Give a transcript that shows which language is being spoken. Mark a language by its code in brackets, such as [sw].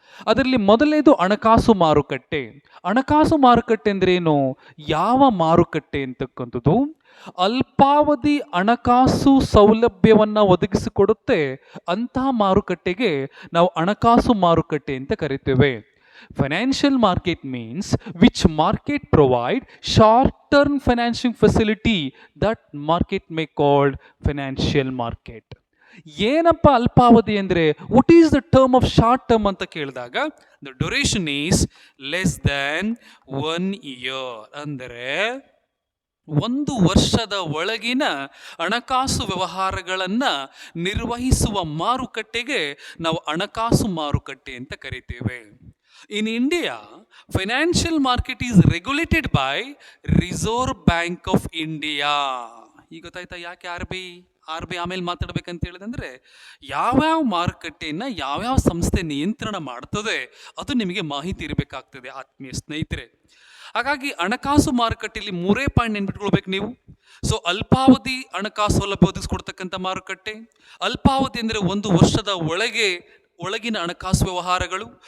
[kn] ಅದರಲ್ಲಿ ಮೊದಲನೇದು ಹಣಕಾಸು ಮಾರುಕಟ್ಟೆ. ಹಣಕಾಸು ಮಾರುಕಟ್ಟೆ ಅಂದ್ರೆ ಏನು? ಯಾವ ಮಾರುಕಟ್ಟೆ ಅಂತಕ್ಕಂಥದ್ದು ಅಲ್ಪಾವಧಿ ಹಣಕಾಸು ಸೌಲಭ್ಯವನ್ನು ಒದಗಿಸಿಕೊಡುತ್ತೆ, ಅಂತಹ ಮಾರುಕಟ್ಟೆಗೆ ನಾವು ಹಣಕಾಸು ಮಾರುಕಟ್ಟೆ ಅಂತ ಕರಿತೇವೆ. [en] Financial market means which market provide short-term financing facility, that market may called financial market. [kn] ಏನಪ್ಪ ಅಲ್ಪಾವಧಿ ಅಂದರೆ, [en] what is the term of short term [kn] ಅಂತ ಕೇಳಿದಾಗ, [en] the duration is less than 1 year, [kn] ಅಂದರೆ 1 ವರ್ಷದ ಒಳಗಿನ ಹಣಕಾಸು ವ್ಯವಹಾರಗಳನ್ನು ನಿರ್ವಹಿಸುವ ಮಾರುಕಟ್ಟೆಗೆ ನಾವು ಹಣಕಾಸು ಮಾರುಕಟ್ಟೆ ಅಂತ ಕರಿತೇವೆ. [en] In India, financial market is regulated by Reserve Bank of India. [kn] ಈಗ ಗೊತ್ತಾಯ್ತಾ ಯಾಕೆ ಆರ್ ಬಿ ಐ ಆಮೇಲೆ ಮಾತಾಡ್ಬೇಕಂತ ಹೇಳಿದಂದ್ರೆ, ಯಾವ್ಯಾವ ಮಾರುಕಟ್ಟೆಯನ್ನು ಯಾವ್ಯಾವ ಸಂಸ್ಥೆ ನಿಯಂತ್ರಣ ಮಾಡ್ತದೆ ಅದು ನಿಮಗೆ ಮಾಹಿತಿ ಇರಬೇಕಾಗ್ತದೆ ಆತ್ಮೀಯ ಸ್ನೇಹಿತರೆ. ಹಾಗಾಗಿ ಹಣಕಾಸು ಮಾರುಕಟ್ಟೆಯಲ್ಲಿ 3 ಪಾಯಿಂಟ್ ನೆನ್ಪಿಟ್ಕೊಳ್ಬೇಕು ನೀವು. ಅಲ್ಪಾವಧಿ ಹಣಕಾಸು ಸೌಲಭ್ಯ ಒದಗಿಸ್ಕೊಡ್ತಕ್ಕಂಥ ಮಾರುಕಟ್ಟೆ, ಅಲ್ಪಾವಧಿ ಅಂದರೆ 1 ವರ್ಷದ ಒಳಗಿನ ಹಣಕಾಸು ವ್ಯವಹಾರಗಳು.